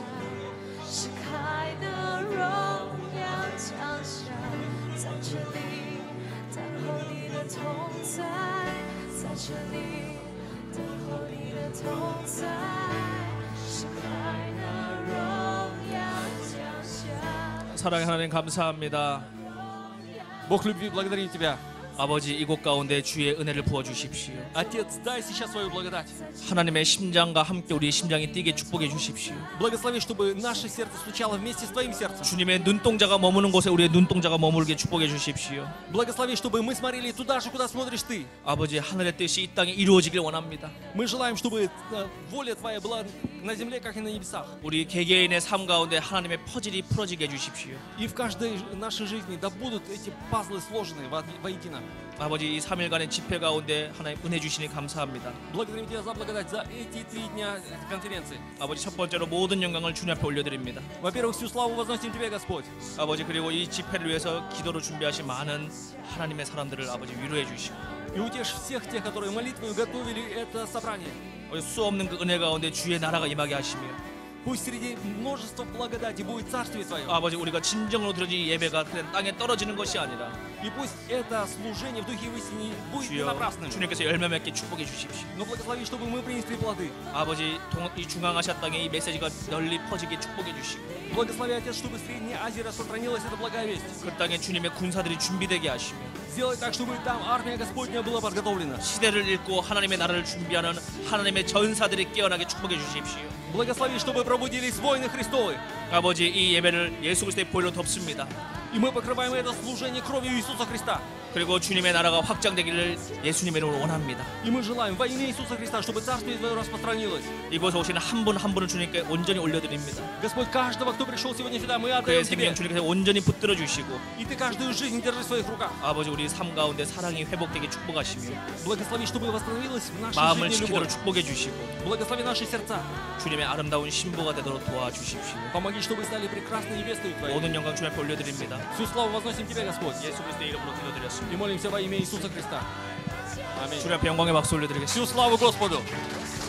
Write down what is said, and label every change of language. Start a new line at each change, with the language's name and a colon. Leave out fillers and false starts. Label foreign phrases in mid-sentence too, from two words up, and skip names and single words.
Chinese: 是开的荣耀降下，在这里等候你的同在，在这里等候你的同在，是开的荣耀降下。
Korean: 사랑의 하나님 감사합니다.
Russian: Бог любви, благодарим Тебя.
Korean: 아버지 이곳 가운데 주의 은혜를 부어 주십시오.
Russian: Отец, дай сейчас свою благодать.
Korean: 하나님의 심장과 함께 우리의 심장이 뛰게 축복해 주십시오.
Russian: Благослови, чтобы наше сердце стучало вместе с Твоим сердцем.
Korean: 주님의 눈동자가 머무는 곳에 우리의 눈동자가 머물게 축복해 주십시오.
Russian: Благослови, чтобы мы смотрели туда же, куда смотришь Ты.
Korean: 아버지 하늘의 뜻이 이 땅에 이루어지길 원합니다.
Russian: Мы желаем, чтобы воля Твоя была на земле, как и на небесах.
Korean: 우리 개개인의 삶 가운데 하나님의 퍼즐이 풀어지게 해주십시오.
Russian: И в каждой нашей жизни да будут эти пазлы сложены воедино.
Korean: 아버지 이 3일간의 집회 가운데 하나님 은혜 주시니 감사합니다.
Russian: Благодарим Тебя за благодать за эти 3 дня конференции.
Korean: 아버지 첫 번째로 모든 영광을 주님 앞에 올려드립니다.
Russian: Во-первых, всю славу возносим Тебе, Господь.
Korean: 아버지 그리고 이 집회를 위해서 기도로 준비하신 많은 하나님의 사람들을 아버지 위로해 주시고
Russian: И утешь всех тех, которые молитвою готовили это собрание.
Korean: 수 없는 그 은혜 가운데 주의 나라가 임하게 하시며
Russian: Пусть среди множества благодати будет Царствие Твое.
Korean: 아버지 우리가 진정으로 드려진 예배가 그냥 땅에 떨어지는 것이 아니라
Russian: И пусть это служение в Духе и в истине будет не
Korean: 주여
Russian: напрасным.
Korean: 주님께서 열매 맺게 축복해 주십시오.
Russian: Но благослови, чтобы мы принесли плоды.
Korean: 아버지 이 중앙아시아 땅에 이 메시지가 널리 퍼지게 축복해 주시고
Russian: Благослови, Отец, чтобы в Средней Азии распространилась эта благая весть.
Korean: 그 땅에 주님의 군사들이 준비되게 하시며
Russian: Сделай так, чтобы там армия Господня была подготовлена.
Korean: 시대를 읽고 하나님의 나라를 준비하는 하나님의 전사들이 깨어나게 축복해 주십시오.
Russian: Благослови, чтобы пробудились воины Христовы.
Korean: 아버지 이 예배를 예수 그리스도의 보혈로 덮습니다.
Russian: И мы покрываем это служение кровью Иисуса Христа.
Korean: 그리고 주님의 나라가 확장되기를 예수님의 이름으로 원합니다.
Russian: И мы желаем во имя Иисуса Христа, чтобы Царствие Твое распространилось.
Korean: 이곳에 오시는 한 분 한 분을 주님께 온전히 올려드립니다.
Russian: Господь, каждого, кто пришел сегодня сюда, мы
Korean: 그의
Russian: отдаем Тебе.
Korean: 생명 주님께서 온전히 붙들어 주시고
Russian: И Ты каждую жизнь держи в своих руках.
Korean: 아버지 우리 삶 가운데 사랑이 회복되게 축복하시며
Russian: Благослови, чтобы восстановилась в нашей
Korean: 마음을
Russian: жизни
Korean: 지키도록
Russian: любовь.
Korean: 축복해 주시고
Russian: Благослови наши сердца.
Korean: 주님의 아름다운 신부가 되도록 도와주십시오.
Russian: Помоги, чтобы стали прекрасной невестой Твоей.
Korean: 모든 영광 주님 앞에 올려드립니다.
Russian: Всю славу возносим Тебе, Господь.
Korean: 예수 그리스도의 이름으로 기도드렸습니다.
Russian: И молимся во имя Иисуса Христа. Аминь.
Korean: 주님 앞에 영광의 박수 올려드리겠습니다.
Russian: Всю славу Господу.